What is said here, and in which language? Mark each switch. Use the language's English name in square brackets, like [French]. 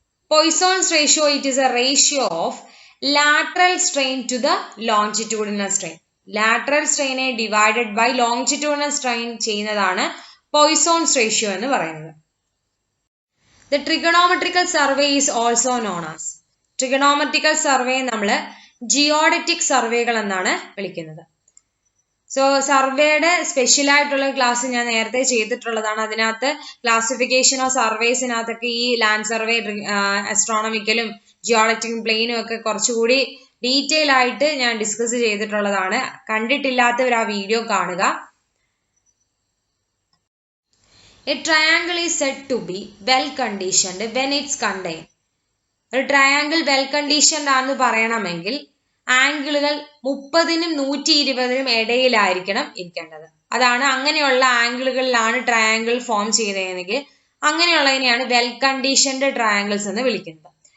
[English] Poisson's ratio, it is a ratio of lateral strain to the longitudinal strain. Lateral strain divided by longitudinal strain [Malayalam] ചെയ്യുന്നതാണ് [English] Poisson's ratio [Malayalam] എന്ന് പറയുന്നത്. [English] The trigonometrical survey is also known as. [Malayalam] Trigonometrical survey നമ്മൾ geodetic സർവേകൾ എന്നാണ് വിളിക്കുന്നത്. So സർവേയുടെ special ആയിട്ടുള്ള class ഞാൻ നേരത്തെ ചെയ്തിട്ടുള്ളതാണ്. അതിനകത്ത് ക്ലാസിഫിക്കേഷൻ ഓഫ് സർവേസിനകത്തൊക്കെ ഈ ലാൻഡ് സർവേ, അസ്ട്രോണമിക്കലും ജിയോളജിക്കൽ പ്ലെയിനും ഒക്കെ കുറച്ചുകൂടി ഡീറ്റെയിൽ ആയിട്ട് ഞാൻ ഡിസ്കസ് ചെയ്തിട്ടുള്ളതാണ്. കണ്ടിട്ടില്ലാത്തവർ ആ വീഡിയോ കാണുക. [English] A triangle is said to be well conditioned when it's contained. [Malayalam] ഒരു ട്രയാങ്കിൾ വെൽ കണ്ടീഷൻഡ് ആണെന്ന് പറയണമെങ്കിൽ ആംഗിളുകൾ 30നും 120നും ഇടയിലായിരിക്കണം ഇരിക്കേണ്ടത്. അതാണ് അങ്ങനെയുള്ള ആംഗിളുകളിലാണ് ട്രയാങ്കിൾ ഫോം ചെയ്യുന്നതെങ്കിൽ അങ്ങനെയുള്ളതിനെയാണ് വെൽ കണ്ടീഷൻഡ് ട്രയാങ്കിൾസ് എന്ന് വിളിക്കുന്നത്.